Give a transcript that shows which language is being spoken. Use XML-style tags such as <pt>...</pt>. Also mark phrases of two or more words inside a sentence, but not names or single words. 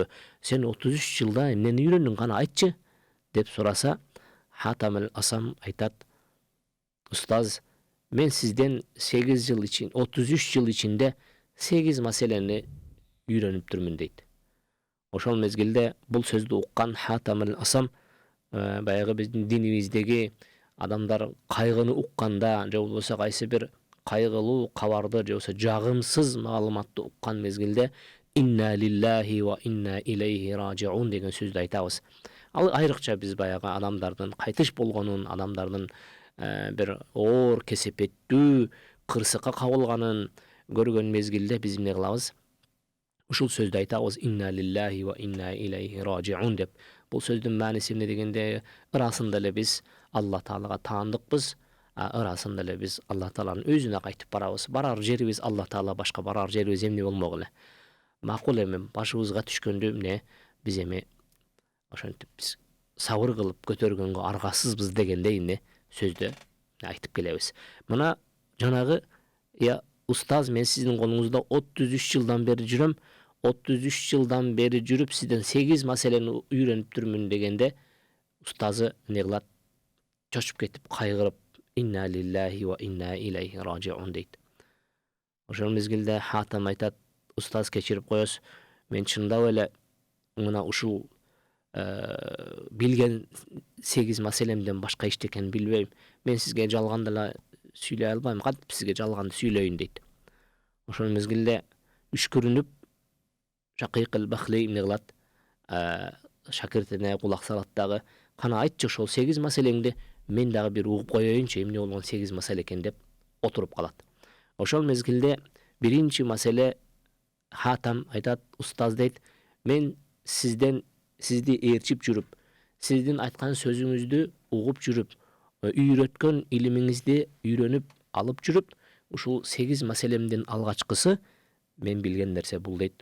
<ky>Сен 33 жылда эмнени үйрөндүң, кана айтчы?" деп сураса, Хатам асам айтат: "Устаз, мен сизден 8 жыл 33 жыл ичинде 8 маселени үйрөнүптүрмүн" дейт. Ошол мезгилде бул сөздү уккан Хатам асам баягы биздин динибиздеги адамдар кайгыны укканда, же болбосо кайсы бир кайгылуу кабарды, же болбосо жагымсыз маалыматты уккан мезгилде</ky> <ar>"إنا لله وإنا إليه راجعون"</ar> <ky>деген сөздү айтабыз. Ал айрыкча биз баягы адамдардын кайтыш болгонун, адамдардын бир оор кесепеттүү кырсыкка кабылганын көргөн мезгилде биз эмне кылабыз? Ушул сөздү айтабыз:</ky> <ar>"إنا لله وإنا إليه راجعون" деп.</ar> <ky>Бул сөздүн мааниси эмне дегенде, ырасында эле биз Алла Таалага таандыкпыз, ырасында эле биз Алла Тааланын өзүнө кайтып барабыз. Барар жерибиз Алла Таала, башка барар жерибиз эмне болмок эле. Макул эми башыбызга түшкөндө эмне биз эми ошентип биз сабыр кылып көтөргөнгө аргасызбыз дегендей эмне сөздү айтып келебиз. Мына жанагы: "Я устаз, мен сиздин колуңузда 33 жылдан бери жүрөм. 33 жылдан бери жүрүп сизден 8 маселени үйрөнүптүрмүн" дегенде, устазы эмне кылат? Чочуп кетип, кайгырып:</ky> <ar>"إنا لله وإنا إليه راجعون" дейт.</ar> <ky>Ошол мезгилде Хатам айтат: "Устаз, кечирип коесуз, мен чындап эле мына ушул билген 8 маселемден башка эчтекени билбейм. Мен сизге жалган деле сүйлөй албайм. Кантип сизге жалганды сүйлөйүн" дейт. Ошол мезгилде үшкүрүнүп Шакик бахли эмне кылат? Шакиртине кулак салат дагы: "Кана айтчы ошол 8 маселеңди, мен дагы бир угуп коеюнчу, эмне болгон 8 маселе экен" деп отуруп калат. Ошол мезгилде биринчи маселе Хатам айтат, устаз дейт, мен сизди ээрчип жүрүп, сиздин айткан сөзүңүздү угуп жүрүп, үйрөткөн илимиңизди үйрөнүп алып жүрүп, ушул 8 маселемден алгачкысы мен билген нерсе бул дейт.</ky>